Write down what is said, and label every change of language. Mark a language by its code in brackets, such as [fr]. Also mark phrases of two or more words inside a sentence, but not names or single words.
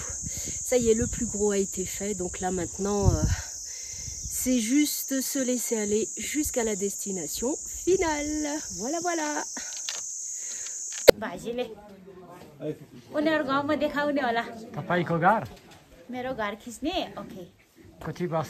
[fr] Ça y est, le plus gros a été fait, donc là maintenant c'est juste se laisser aller jusqu'à la destination finale. Voilà, voilà. [ne] तपाईँको घर मेरो घर खिच्ने ओके कति वर्ष